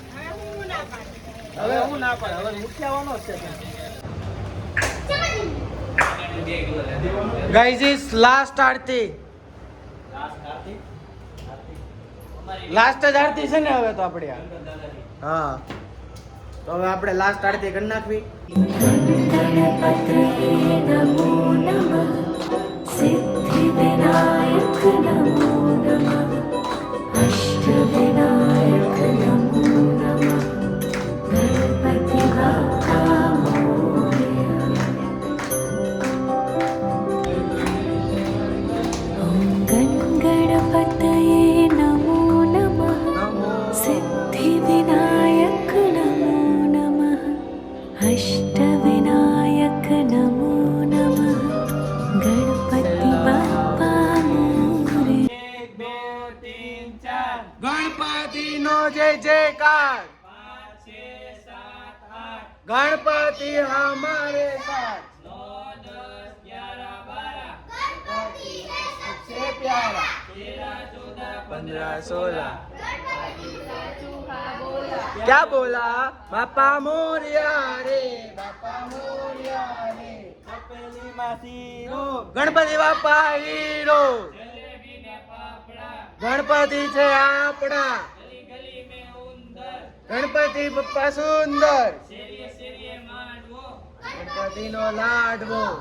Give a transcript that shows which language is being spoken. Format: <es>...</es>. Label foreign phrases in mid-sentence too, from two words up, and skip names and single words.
<gu>હવે હું ના પાડે, હવે મૂક્યાવાનો છે.</gu> <en>guys is last aarti.</en> <gu>લાસ્ટ જ આરતી છે ને હવે તો આપણે. હા તો હવે આપણે લાસ્ટ આરતી કરી નાખવી.</gu> <sa>गणपतये नमो नमः सिद्धिविनायक नमो नमः अष्टविनायक नमो नमः</sa> <mr>गणपति बाप्पा मोरया</mr> <sa>ॐ गणपतये नमो नमः सिद्धिविनायक नमो नमः अष्टविनायक नमो नमः</sa> <mr>गणपति बाप्पा मोरया</mr> <gu>ગણપતિ નો જય જયકાર. ગણપતિ</gu> <hi>हमारे साथ. 9, 10, 11, 12 सबसे प्यारा 13, 14, 15, 16 क्या बोला?</hi> <mr>बापा मोरया रे, बापा मोरया रे.</mr> <gu>ગણપતિ બાપા હીરો. ગણપતિ છે આપણા. ગણપતિ બપ્પા સુંદર. ગણપતિ નો લાડવો.</gu>